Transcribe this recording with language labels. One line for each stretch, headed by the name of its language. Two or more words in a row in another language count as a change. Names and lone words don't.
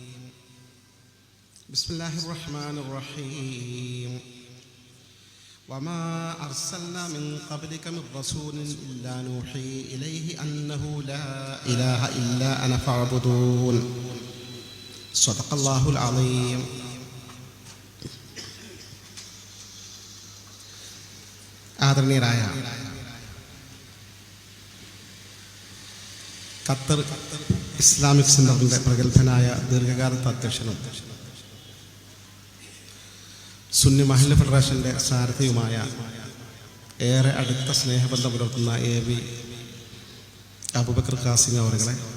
Arabic: بسم الله الرحمن الرحيم. وما أرسلنا من قبلك من رسول إلا نوحي إليه أنه لا إله إلا أنا فاعبدون. صدق الله العظيم.
Malayalam: ആദരണീയരായ ഖത്തർ ഇസ്ലാമിക് സെന്ററിന്റെ പ്രഗത്ഭനായ ദീർഘകാലത്തെ അധ്യക്ഷനും സുന്നി മഹല്ല് ഫെഡറേഷന്റെ സാരഥിയുമായ ഏറെ അടുത്ത സ്നേഹബന്ധം പുലർത്തുന്ന AV അബൂബക്കർ ഖാസിമി അവരുകളെ,